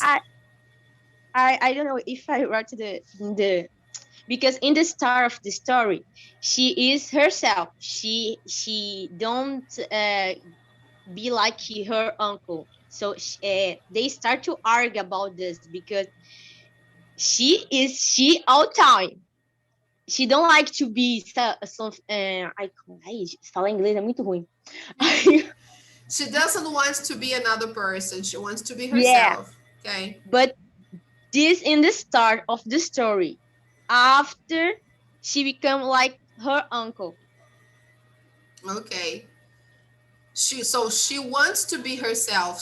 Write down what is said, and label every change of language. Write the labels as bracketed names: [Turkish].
[English] I I don't know if I wrote the because in the start of the story, she is herself. She don't be like her uncle. So they start to argue about this because she all time. She don't like to be some ai, [Portuguese] falar inglês é muito ruim. [English] she doesn't want to be another person. She wants to be Yeah, herself. Okay. but this in the start of the story. After she become like her uncle. Okay. She wants to be herself.